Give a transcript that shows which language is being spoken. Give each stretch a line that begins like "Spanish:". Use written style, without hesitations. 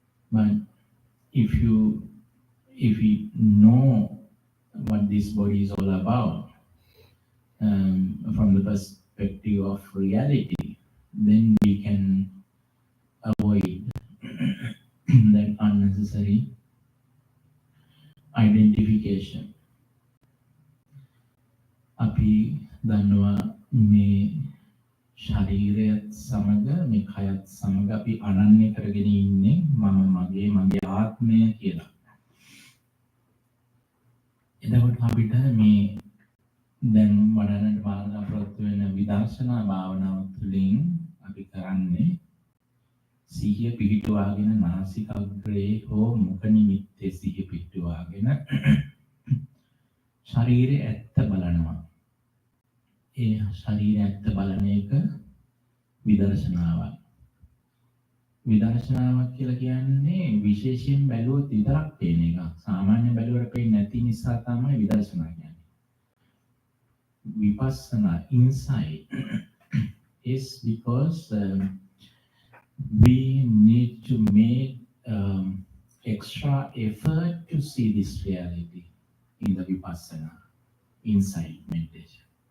English: But if we know what this body is all about from the perspective of reality, then we can avoid that unnecessary identification.
Sinhala: අපි දන්නවා මේ ශරීරයත් සමග මේ කයත් සමග අපි අනන්‍ය කරගෙන ඉන්නේ මම මගේ ආත්මය කියලා. එතකොට අපිට මේ දැන් වඩන්නට බලාපොරොත්තු වෙන විදර්ශනා භාවනාව තුළින් අපි කරන්නේ සිහිය පිහිටුවාගෙන නාසිකාග්‍රේ හෝ මුඛ නිමිත්තේ සිහිය පිහිටුවාගෙන ශරීරය ඇත්ත බලනවා. ඒ ශරීරය ඇත්ත බලන එක විදර්ශනාවක්. විදර්ශනාවක් කියලා කියන්නේ විශේෂයෙන් බැලුවොත් විතරක් පේන එකක්. සාමාන්‍ය බැලුවට පේන්නේ නැති නිසා තමයි විදර්ශනා කියන්නේ.
English: Vipassana insight is because we need to make extra effort to see this reality in the Vipassana insight meditation.